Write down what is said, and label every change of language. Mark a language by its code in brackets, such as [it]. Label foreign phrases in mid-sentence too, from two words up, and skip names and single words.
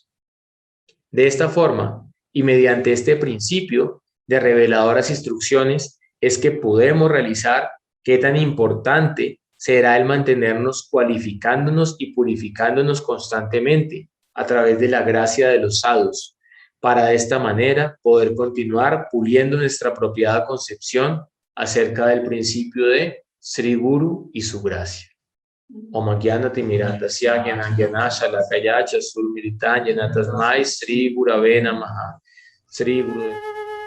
[es] De esta forma, y mediante este principio de reveladoras instrucciones, es que podemos realizar qué tan importante será el mantenernos cualificándonos y purificándonos constantemente a través de la gracia de los sadhus, para de esta manera poder continuar puliendo nuestra apropiada concepción acerca del principio de Sri Guru y su gracia. [sa] Om Gyanati Mirantasya Gyanangyana Shalakaya Chasurmiritan Yanatasmai Sri Gurave Namaha. [es] Sri Guru